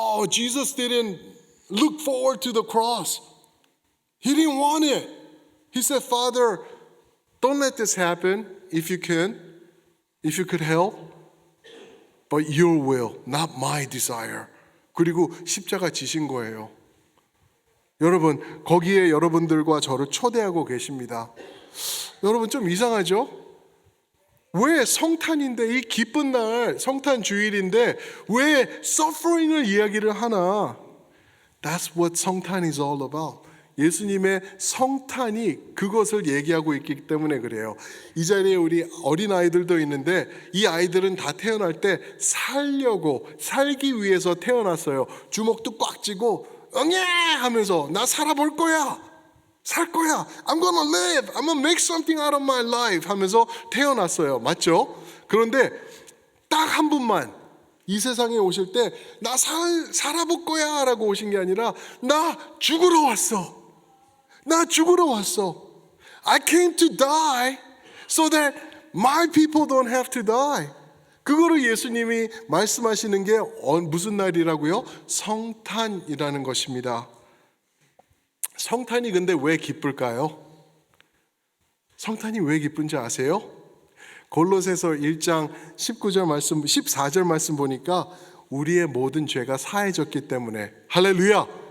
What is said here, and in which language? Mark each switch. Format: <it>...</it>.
<en>Jesus didn't look forward to the cross. He didn't want it. He said, Father, don't let this happen if you could help. But your will, not my desire.</en> <ko>그리고 십자가 지신 거예요. 여러분, 거기에 여러분들과 저를 초대하고 계십니다. 여러분 좀 이상하죠? 왜 성탄인데 이 기쁜 날, 성탄 주일인데 왜 suffering을 이야기를 하나?</ko> <en>That's what 성탄 is all about.</en> <ko>예수님의 성탄이 그것을 얘기하고 있기 때문에 그래요. 이 자리에 우리 어린아이들도 있는데 이 아이들은 다 태어날 때 살기 위해서 태어났어요. 주먹도 꽉 쥐고 응애 하면서 나 살아볼 거야. 살 거야.</ko> <en>I'm gonna live. I'm gonna make something out of my life</en> <ko>하면서 태어났어요. 맞죠? 그런데 딱 한 분만 이 세상에 오실 때 나 살아볼 거야 라고 오신 게 아니라 나 죽으러 왔어. 나 죽으러 왔어.</ko> <en>I came to die so that my people don't have to die.</en> <ko>그거를 예수님이 말씀하시는 게 무슨 날이라고요? 성탄이라는 것입니다. 성탄이 근데 왜 기쁠까요? 성탄이 왜 기쁜지 아세요? 골로새서 1장 19절 말씀, 14절 말씀 보니까 우리의 모든 죄가 사해졌기 때문에. 할렐루야.</ko>